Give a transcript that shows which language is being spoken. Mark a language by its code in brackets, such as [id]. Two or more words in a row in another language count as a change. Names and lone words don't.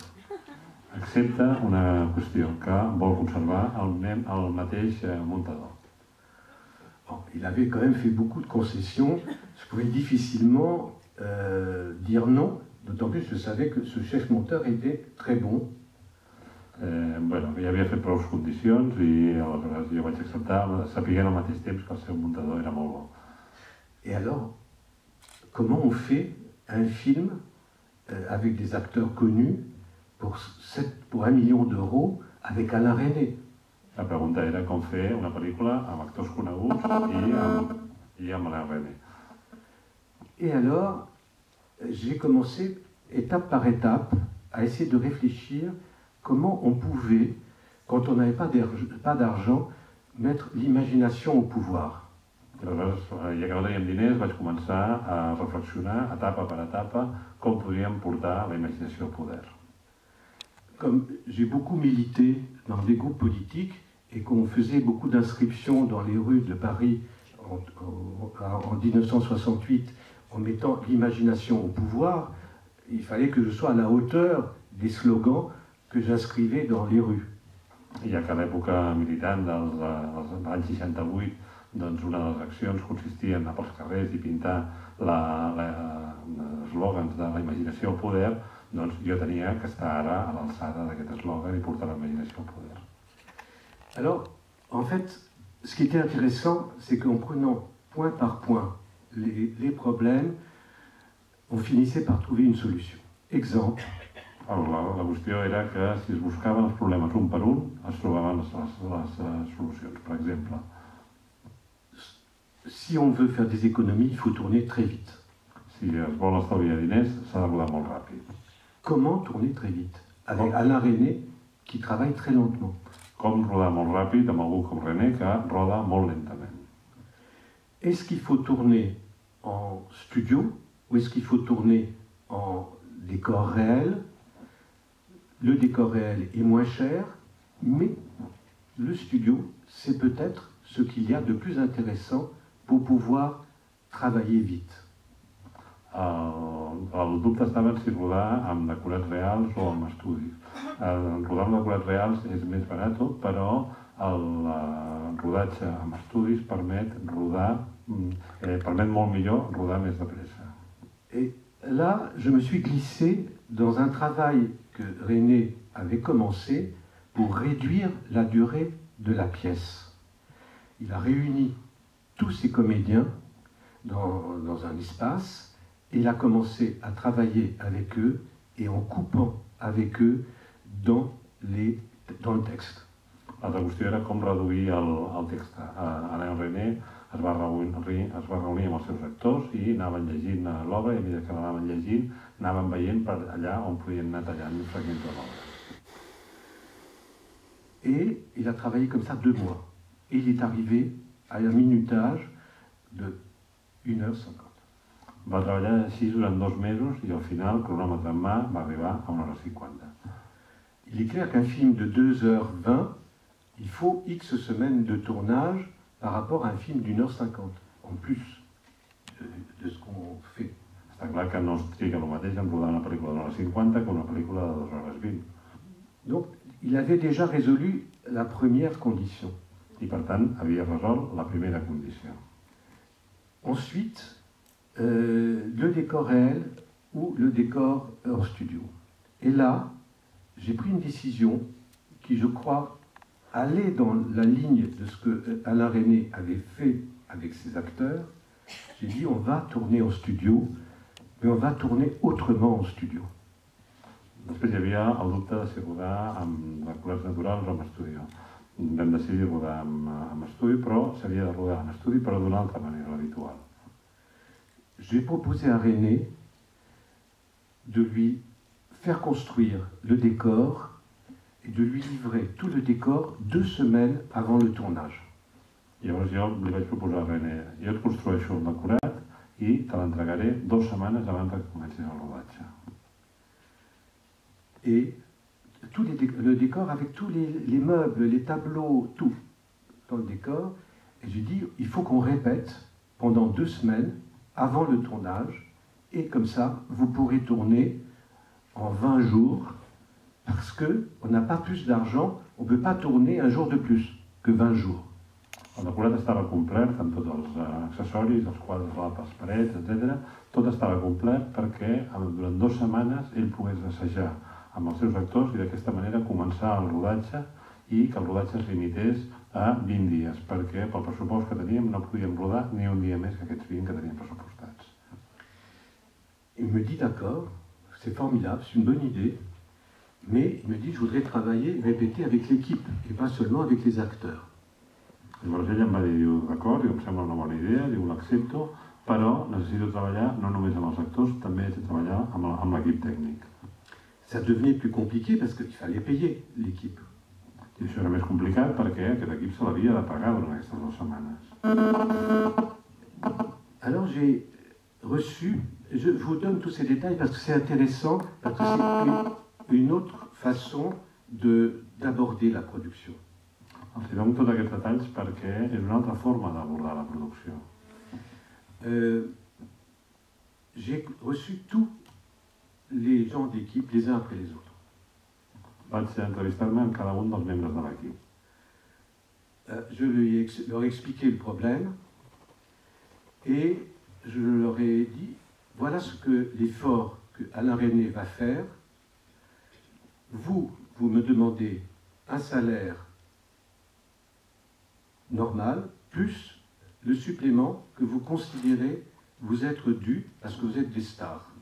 [ca] Accepta una qüestió, que vol conservar el mateix muntador. [fr] Bon, il avait quand même fait beaucoup de concessions. Je pouvais difficilement dire non, d'autant plus que je savais que ce chef monteur était très bon. [ca] Bueno, ja havia fet prou condicions i aleshores jo vaig acceptar, sapiguent al mateix temps que el seu muntador era molt bo. [fr] Et alors, comment on fait un film avec des acteurs connus pour 1 million d'euros avec Alain René? [ca] La pregunta era com fer una pel·lícula amb actors coneguts i amb Alain René. [fr] Et alors, j'ai commencé étape par étape à essayer de réfléchir comment on pouvait, quand on n'avait pas d'argent, mettre l'imagination au pouvoir. [ca] Aleshores, ja que no teníem diners, vaig començar a reflexionar, etapa per etapa, com podíem portar la imaginació al poder. [fr] Comme j'ai beaucoup milité dans des groupes politiques et qu'on faisait beaucoup d'inscriptions dans les rues de Paris en 1968 en mettant l'imagination au pouvoir, il fallait que je sois à la hauteur des slogans que j'inscrivais dans les rues. [ca] I ja que a l'època militant dels anys 68, doncs una de les accions consistia en anar pels carrers i pintar eslògans de la imaginació al poder, doncs jo tenia que estar ara a l'alçada d'aquest eslògan i portar la imaginació al poder. [fr] Alors, en fait, ce qui était intéressant, c'est qu'en prenant point par point les problèmes, on finissait par trouver une solution. Exemple. [ca] La qüestió era que si es buscaven els problemes un per un, es trobaven les solucions. Per exemple, [fr] si on veut faire des économies, il faut tourner très vite. [ca] Si es vol estalviar diners, s'ha de rodar molt ràpid. [fr] Comment tourner très vite? Avec Alain René, qui travaille très lentement. [ca] Com rodar molt ràpid amb algú com René, que roda molt lentament. [fr] Est-ce qu'il faut tourner en studio ou est-ce qu'il faut tourner en décor réel? Le décor réel est moins cher, mais le studio, c'est peut-être ce qu'il y a de plus intéressant pour pouvoir travailler vite. [ca] El dubte estava en si rodar amb decorats reals o amb estudis. Rodar amb decorats reals és més barat, però el rodatge amb estudis permet molt millor rodar més de pressa. [fr] Et là, je me suis glissé dans un travail que René avait commencé pour réduire la durée de la pièce. Il a réuni tous ses comédiens dans un espace et il a commencé à travailler avec eux et en coupant avec eux dans le texte. [ca] L'altra qüestió era com reduir el text. Alain René es va reunir amb els seus actors i anaven llegint l'obra i a mesura que l'anaven llegint anaven veient per allà on podien anar tallant fragments de l'obra. [fr] Et il a travaillé comme ça 2 mois. Et il est arrivé à un minutage de 1h50. [ca] Va treballar així durant 2 mesos i al final, cronòmetre en mà, va arribar a 1h50. [fr] Il est clair qu'un film de 2h20, il faut X semaines de tournage par rapport à un film d'1h50, en plus de ce qu'on fait. [ca] Està clar que no es triga el mateix en rodar una pel·lícula d'1h50 que una pel·lícula de 2h20. [fr] Donc, il avait déjà résolu la première condition. [ca] I per tant, havia resolt la primera condició. [fr] Ensuite, le décor réel ou le décor en studio. Et là, j'ai pris une décision qui, je crois, allait dans la ligne de ce que Alain René avait fait avec ses acteurs. J'ai dit, on va tourner en studio, mais on va tourner autrement en studio. [ca] Després hi havia el dubte de si rodar amb decorats naturals o amb estudi. Vam decidir rodar amb estudi, però s'havia de rodar en estudi, però d'una altra manera, l'habitual. [fr] J'ai proposé à René de lui faire construire le décor et de lui livrer tout le décor 2 semaines avant le tournage. [ca] Llavors jo li vaig proposar a René, jo et construeixo el decorat i te l'entregaré 2 setmanes abans que comencis el rodatge. [fr] Et le décor avec tous les meubles, les tableaux, tout dans le décor. Et j'ai dit, il faut qu'on répète pendant 2 semaines avant le tournage. Et comme ça, vous pourrez tourner en 20 jours. Parce qu'on n'a pas plus d'argent, on ne peut pas tourner un jour de plus que 20 jours. [ca] El decorat estava complet amb tots els accessoris, els quadres a les parets, etc. Tot estava complet perquè durant 2 setmanes ell pogués assajar amb els seus actors i d'aquesta manera començar el rodatge i que el rodatge es limités a 20 dies, perquè pel pressupost que teníem no podíem rodar ni un dia més que aquests 20 que teníem pressupostats. [fr] Il me dit d'accord, c'est formidable, c'est une bonne idée, mais il me dit je voudrais travailler, répéter avec l'équipe et pas seulement avec les acteurs. [ca] Llavors ell em va dir, diu, d'acord, em sembla una bona idea, diu, l'accepto, però necessito treballar no només amb els actors, també haig de treballar amb l'equip tècnic. [fr] Ça devenait plus compliqué parce qu'il fallait payer l'équipe. [ca] I això era més complicat perquè aquest equip se l'havia de pagar durant aquestes 2 setmanes. [fr] Alors j'ai reçu, je vous donne tous ces détails parce que c'est intéressant, parce que c'est une autre façon d'aborder la production. [ca] Els dono tots aquests detalls perquè és una altra forma d'abordar la producció. [fr] J'ai reçu tous les gens d'équipe, les uns après les autres. [ca] Vaig entrevistar-me amb cada un dels membres de l'equip. [fr] Je leur ai expliqué le problème et je leur ai dit, voilà ce que l'effort que Alain René va faire. Vous me demandez un salaire normal, plus le supplément que vous considérez vous être dû parce que vous êtes des stars.